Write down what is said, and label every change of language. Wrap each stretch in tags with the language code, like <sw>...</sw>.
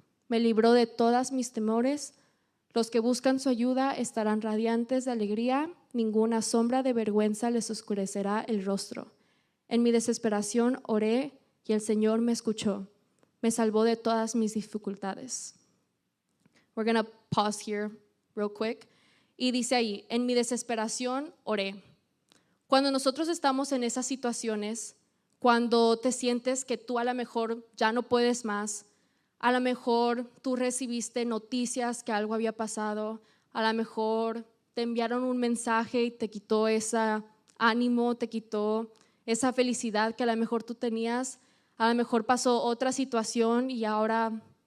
<es>Me libró de todas mis temores. Los que buscan su ayuda estarán radiantes de alegría. Ninguna sombra de vergüenza les oscurecerá el rostro. En mi desesperación oré y el Señor me escuchó. Me salvó de todas mis dificultades.</es> <en>We're going to pause here real quick.</en> <es>Y dice ahí, en mi desesperación oré. Cuando nosotros estamos en esas situaciones, cuando te sientes que tú a lo mejor ya no puedes más, a lo mejor tú recibiste noticias que algo había pasado, a lo mejor te enviaron un mensaje y te quitó ese ánimo, te quitó esa felicidad que a lo mejor tú tenías, a lo mejor pasó otra situación y ahora</es>